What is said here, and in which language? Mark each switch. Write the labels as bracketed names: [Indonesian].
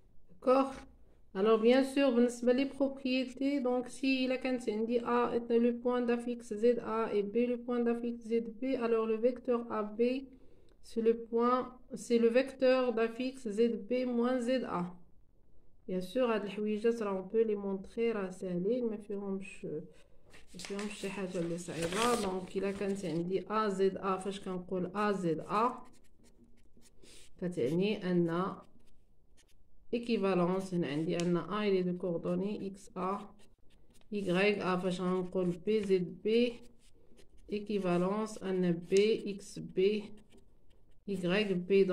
[French] D'accord. Alors bien sûr [Arabic] بالنسبة [French] les propriétés donc si la [Arabic] كانت عندي [French] A est le point d'affixe ZA et B le point d'affixe ZB alors le vecteur AB c'est le vecteur d'affixe ZB moins ZA. Bien sûr [Arabic] هاد الحويجات راه [French] on peut les montrer [Arabic] راه ساهلين ما فيهمش شي حاجة اللي صعيبة. donc إلا كانت عندي AZA فاش كنقول AZA كتعني أن [French] équivalence [Arabic] هنا عندي أن A [French] il est de coordonnées [Arabic] XA Y A فاش غنقول BZB équivalence أن B XB YB.